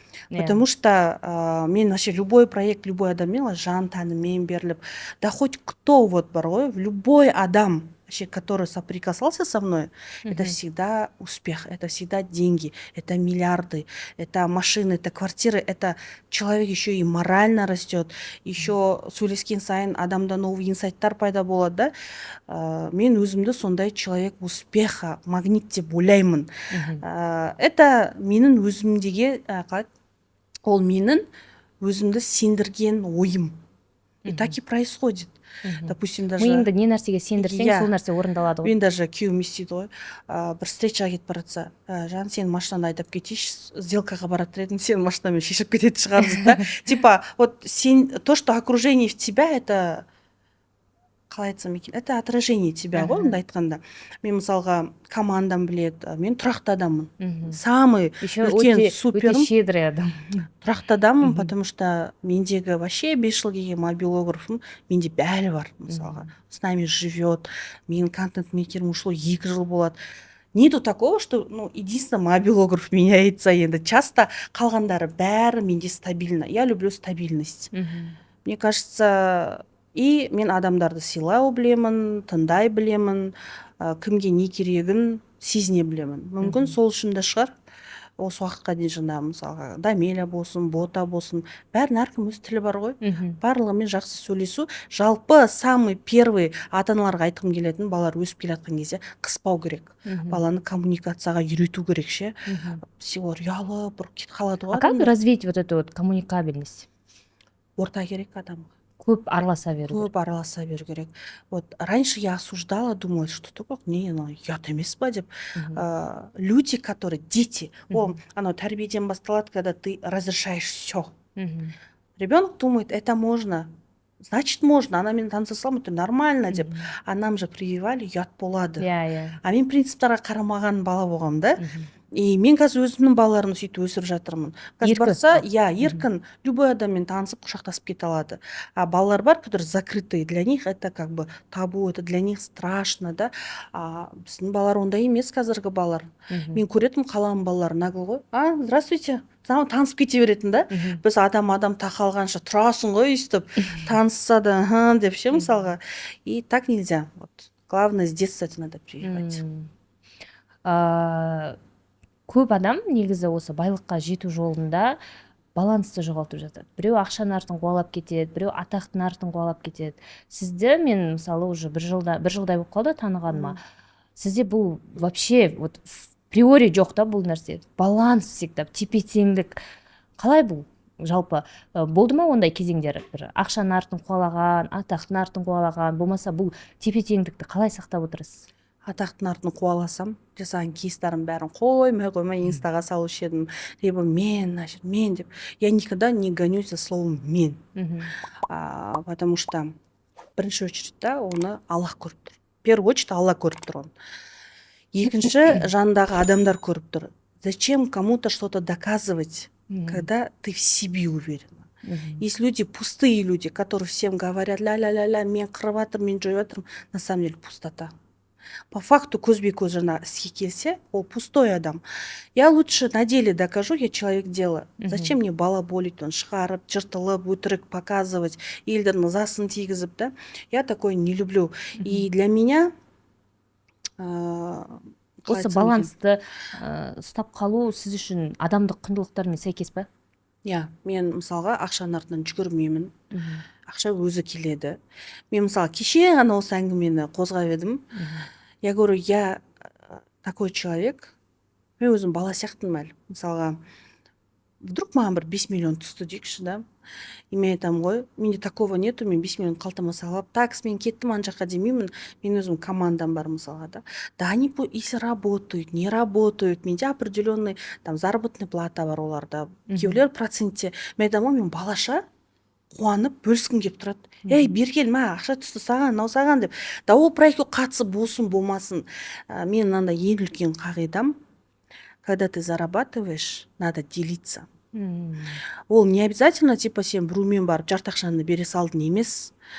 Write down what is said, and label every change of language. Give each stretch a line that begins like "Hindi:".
Russian: Потому что мен вообще любой проект, любой
Kazakh: адам жан тәнімен беріліп,
Russian: да хоть кто вот
Kazakh: бар ғой,
Russian: любой адам, вообще, который соприкасался со мной, это всегда успех, это всегда деньги, это миллиарды, это машины, это квартиры, это человек еще и морально растет, еще
Kazakh: сөйлескен сайын адамда
Russian: новый
Kazakh: инсайттар пайда болады,
Russian: да.
Kazakh: Мен өзімді сондай
Russian: человек успеха,
Kazakh: магнит деп ойлаймын. Это менің өзімдегі, ол менің өзімді сендірген ойым.
Russian: И так и происходит. Допустим, даже
Kazakh: миыңды не нәрсеге сендірсең, сол нәрсе орындалады ғой. Мен даже күйеуім естиді ғой. Бір встречаға кетіп бара жатса, жан, сен машинаны айдап кетейінші, сделкаға баратын едің, сен машинамен шешіп кететін шығарсың да.
Russian: Типа, вот то, что окружение в тебя, это
Kazakh: қалай айтсам екен,
Russian: это отражение тебя
Kazakh: ғой, онда айтқанда. Мен мысалға командам біледі, мен тұрақты адаммын. Самый үлкен суперім. Өте щедрый адам. Тұрақты адаммын, потому что мендегі вообще 5 жыл келген мобилографым, менде бәрі бар, мысалға.
Russian: С нами живет,
Kazakh: менің контент-мейкерім ушло 2 жыл болады.
Russian: Нету такого, что, единственное, мобилограф меняется енді.
Kazakh: Часто қалғандары бәрі менде стабильно.
Russian: Я люблю стабильность. Мне кажется, и
Kazakh: мен адамдарды сыйлау білемін, тыңдай білемін, кімге не керегін сезіне білемін. Мүмкін сол үшін де шығар. Осы уақытқа дейін жаңағы мысалға Дамеля болсын, Бота болсын, бәрінің әркім өз тілі бар ғой. Барлығымен жақсы сөйлесу. Жалпы самый первый ата-аналарға айтқым келетін, балалар өсіп келе жатқан кезде қыспау керек. Баланы коммуникацияға үйрету керек ше. Силар ұялы, бір кетіп қалады ғой.
Russian: А как развить вот эту вот коммуникабельность?
Kazakh: Орта керек адамға. Көп араласа беру. Көп араласа беру керек.
Russian: Вот раньше я осуждала, думала, что такое,
Kazakh: ұят емес па деп.
Russian: Люди, которые, дети,
Kazakh: оно тәрбиеден басталады,
Russian: когда ты разрешаешь все. Ребенок думает, это можно. Значит, можно.
Kazakh: Она мен таныса салам,
Russian: это нормально деп. А нам же прививали,
Kazakh: ұят болады. А мен принциптарға қарамаған бала болғам, да? И мен қазір өзімнің балаларымды сөйтіп өсіріп жатырмын. Қазір барса, еркін, любой адаммен танысып, құшақтасып кете алады.
Russian: А
Kazakh: балалар бар,
Russian: которые закрытые, для них это как бы табу, это для них страшно, да?
Kazakh: Біздің балалар ондай емес, қазіргі балалар. Мен көретін қаланың балалары нағыл ғой. Здравствуйте. Танысып кете беретін, да? Біз адам тақалғанша тұрасың ғой, өйстіп, танысса да, деп ше, мысалға.
Russian: И так нельзя. Вот. Главное, с детства это надо прививать.
Kazakh: Көп адам негізі осы байлыққа жету жолында балансты жоғалтып жатады. Біреу ақшаның артын қуалап кетеді, біреу атақтың артын қуалап кетеді. Сізді мен мысалы уже бір жылдай болып қалды танығаныма. Сізде бұл
Russian: вообще вот приори
Kazakh: жоқ та бұл нәрсе.
Russian: Баланс всегда,
Kazakh: тепе-теңдік. Қалай бұл? Жалпы болды ма ондай кезеңдер? Бір ақшаның артын қуалаған, атақтың артын қуалаған, болмаса бұл тепе-теңдікті қалай сақтап отырасыз? Атақтың артын қуаласам, жасаған кейстарым бәрін қоймай инстаға салушы едім. Либо мен деп.
Russian: Я никогда не гонюсь за словом мен. Потому что в бірінші очередь, да,
Kazakh: оны Аллах көріп тұр.
Russian: В первую очередь
Kazakh: Аллах көріп тұр оны. Екінші, жанындағы адамдар көріп тұр.
Russian: Зачем кому-то что-то доказывать, когда ты в себе уверена? Есть люди, пустые люди, которые всем говорят, ля-ля-ля-ля,
Kazakh: мен қырып жатырмын, мен жойып жатырмын.
Russian: На самом деле пустота. По факту
Kazakh: көзбе-көз жана іске келсе, ол пустой адам.
Russian: Я лучше на деле докажу, я человек дела. Зачем мне балаболить, шығарып, жыртылып, өтірік показывать, елдің ызасын тигізіп, да? Я такое не люблю. И для меня
Kazakh: осы балансты ұстап қалу сіз үшін адамдық құндылықтармен сәйкес па? Мен мысалға ақшаның артынан жүгірмеймін. Ақша өзі келеді. Мен мысалы кеше ғана осы әңгімені қозғап едім.
Russian: Я говорю, я такой человек,
Kazakh: мен өзім бала сияқтымын әлі. Мысалға, вдруг маған бір 5 миллион түсті дейікші, да? И мен айтамын ғой, менде такого нету, мен 5 миллион қалтама салып, такс мен кеттім ана жаққа демеймін, мен өзім командам бар мысалға, да?
Russian: Да они если работают, не работают, менде определенный там заработная плата бар оларда,
Kazakh: кейбіреулер процентте. Мен айтамын, мен балаша қуанып бөліскім келіп тұрады. Ей, берген, ақша түсті саған, мынау саған деп. Да ол проектке қатысып болсын, болмасын. Мен мынандай ең үлкен қағидам,
Russian: когда ты зарабатываешь, надо делиться.
Kazakh: Ол не обязательно, типа, сен біреумен барып жарты ақшаны бере салдың емес.